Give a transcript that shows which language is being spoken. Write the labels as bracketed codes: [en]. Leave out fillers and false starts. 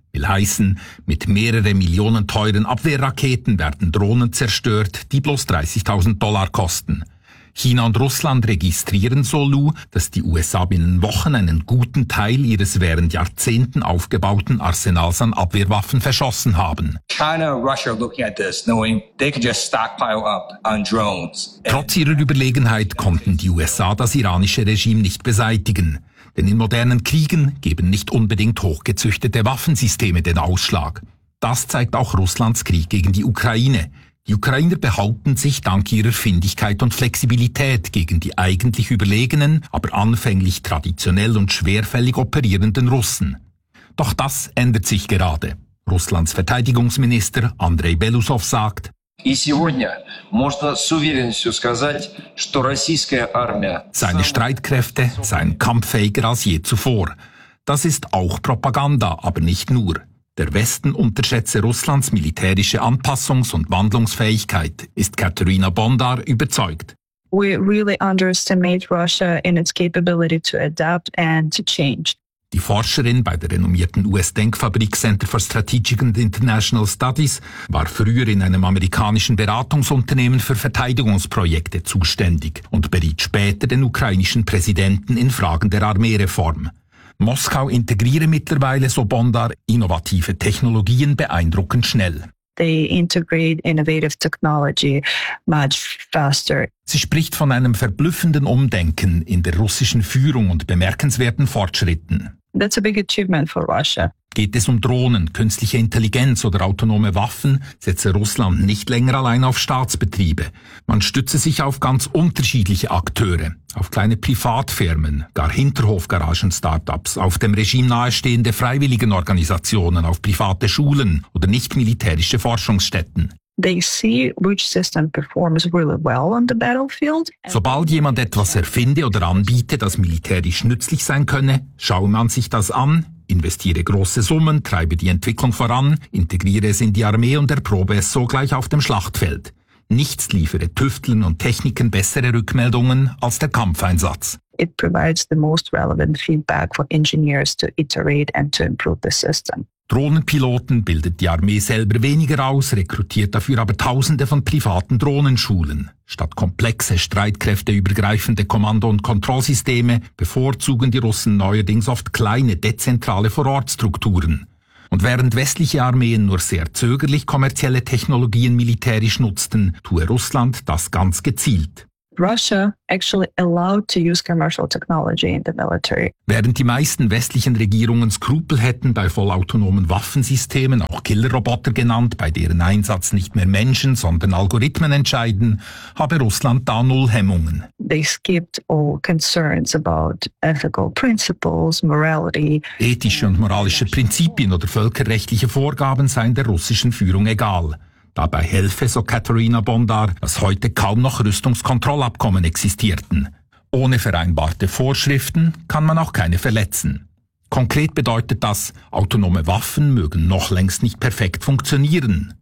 [de] Will heißen, mit mehreren Millionen teuren Abwehrraketen werden Drohnen zerstört, die bloß $30,000 kosten. China und Russland registrieren, so Lieu, dass die USA binnen Wochen einen guten Teil ihres während Jahrzehnten aufgebauten Arsenals an Abwehrwaffen verschossen haben. [en] China und Russland looking at this, knowing they could just stockpile up on drones. [de] Trotz ihrer Überlegenheit konnten die USA das iranische Regime nicht beseitigen. Denn in modernen Kriegen geben nicht unbedingt hochgezüchtete Waffensysteme den Ausschlag. Das zeigt auch Russlands Krieg gegen die Ukraine. Die Ukrainer behaupten sich dank ihrer Findigkeit und Flexibilität gegen die eigentlich überlegenen, aber anfänglich traditionell und schwerfällig operierenden Russen. Doch das ändert sich gerade. Russlands Verteidigungsminister Andrei Belousov sagt: Seine Streitkräfte seien kampffähiger als je zuvor. Das ist auch Propaganda, aber nicht nur. Der Westen unterschätze Russlands militärische Anpassungs- und Wandlungsfähigkeit, ist Katharina Bondar überzeugt. [en] We really underestimate Russia in its capability to adapt and to change. [de] Die Forscherin bei der renommierten US-Denkfabrik Center for Strategic and International Studies war früher in einem amerikanischen Beratungsunternehmen für Verteidigungsprojekte zuständig und beriet später den ukrainischen Präsidenten in Fragen der Armeereform. Moskau integriere mittlerweile, so Bondar, innovative Technologien beeindruckend schnell. [en] they integrate innovative technology much faster. [de] Sie spricht von einem verblüffenden Umdenken in der russischen Führung und bemerkenswerten Fortschritten. [en] That's a big achievement for Russia. [de] Geht es um Drohnen, künstliche Intelligenz oder autonome Waffen, setze Russland nicht länger allein auf Staatsbetriebe. Man stütze sich auf ganz unterschiedliche Akteure, auf kleine Privatfirmen, gar Hinterhofgaragen-Startups, auf dem Regime nahestehende Freiwilligenorganisationen, auf private Schulen oder nicht-militärische Forschungsstätten. [en] They see which system performs really well on the battlefield. [de] Sobald jemand etwas erfinde oder anbiete, das militärisch nützlich sein könne, schaue man sich das an, investiere große Summen, treibe die Entwicklung voran, integriere es in die Armee und erprobe es sogleich auf dem Schlachtfeld. Nichts liefere Tüfteln und Techniken bessere Rückmeldungen als der Kampfeinsatz. [en] It provides the most relevant feedback for engineers to iterate and to improve the system. [de] Drohnenpiloten bildet die Armee selber weniger aus, rekrutiert dafür aber Tausende von privaten Drohnenschulen. Statt komplexe, streitkräfteübergreifende Kommando- und Kontrollsysteme bevorzugen die Russen neuerdings oft kleine, dezentrale Vorortstrukturen. Und während westliche Armeen nur sehr zögerlich kommerzielle Technologien militärisch nutzten, tue Russland das ganz gezielt. [en] Russia actually allowed to use commercial technology in the military. [de] Während die meisten westlichen Regierungen Skrupel hätten, bei vollautonomen Waffensystemen, auch Killerroboter genannt, bei deren Einsatz nicht mehr Menschen, sondern Algorithmen entscheiden, habe Russland da null Hemmungen. [en] They skipped all concerns about ethical principles, morality. [de] Ethische und moralische Prinzipien oder völkerrechtliche Vorgaben seien der russischen Führung egal. Dabei helfe, so Katharina Bondar, dass heute kaum noch Rüstungskontrollabkommen existierten. Ohne vereinbarte Vorschriften kann man auch keine verletzen. Konkret bedeutet das, autonome Waffen mögen noch längst nicht perfekt funktionieren.